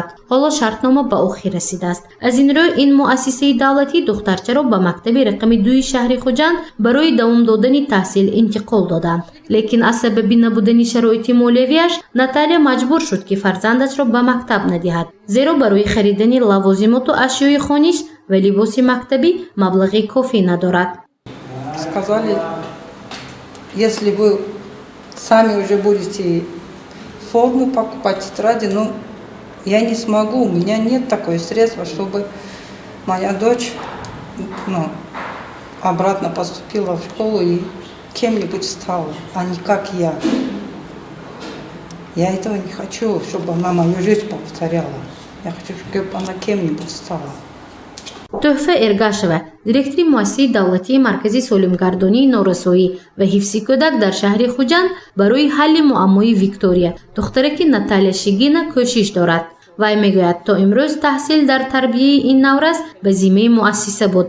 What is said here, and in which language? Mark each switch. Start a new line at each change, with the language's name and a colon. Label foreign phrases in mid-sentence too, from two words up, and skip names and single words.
Tajik: ҳоло шартнома ба охир расидааст. аз ин рӯ ин муассисаи давлатӣ духтарчаро ба мактаби рақами 2 шаҳри хуҷанд барои давом додани таҳсил интиқол доданд. лекин аз сабаби набудани шароити молиявиаш наталия маҷбур шуд ки фарзандашро ба мактаб надиҳад, зеро барои харидани лавозимоту ашёи хониш ва либоси мактабӣ маблағи кофӣ надорад.
Russian: сказали, если вы сами уже будете форму покупать, тетради, но я не смогу, у меня нет такой средства, чтобы моя дочь обратно поступила в школу и кем-нибудь стала, а не как я. Я этого не хочу, чтобы она мою жизнь повторяла. Я хочу, чтобы она кем-нибудь стала.
Tajik: тӯҳфа эргашева директори муассисаи давлатии маркази солимгардонии норасоӣ ва ҳифзи кӯдак дар шаҳри хуҷанд барои ҳалли муаммои виктория духтараки наталия шигина кӯшиш дорад. вай мегӯяд то имрӯз таҳсил дар тарбияи ин наврас ба зиммаи муассиса буд.